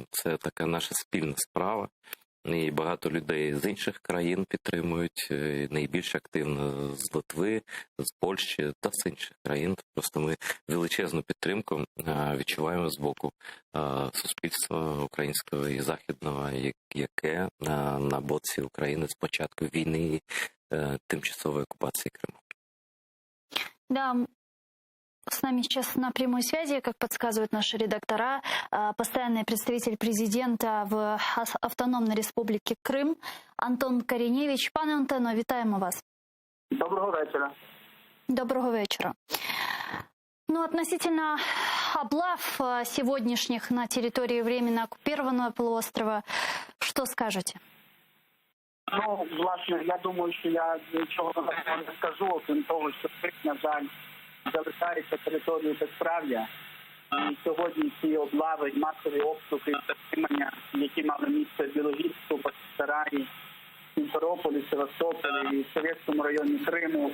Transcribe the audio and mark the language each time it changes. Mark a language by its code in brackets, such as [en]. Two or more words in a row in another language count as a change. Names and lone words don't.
[uk] Це така наша спільна справа, і багато людей з інших країн підтримують, найбільш активно з Литви, з Польщі та з інших країн. Просто ми величезну підтримку відчуваємо з боку суспільства українського і західного, яке на боці України з початку війни і тимчасової окупації Криму. [ru] Да. С нами сейчас на прямой связи, как подсказывают наши редактора, постоянный представитель президента в Автономной Республике Крым Антон Кореневич. [uk] Пане Антоно, вітаємо вас. [ru] Доброго вечера. Доброго вечера. Ну, относительно облав сегодняшних на территории временно оккупированного полуострова, что скажете? [uk] Ну, власне, я думаю, що я нічого не скажу, окрім того, що Крим, на жаль, залишається територією безправ'я. І сьогодні ці облави, масові обшуки і затримання, які мали місце в Білогірську, Бахчисараї, Сімферополі, Севастополі і в Совєтському районі Криму.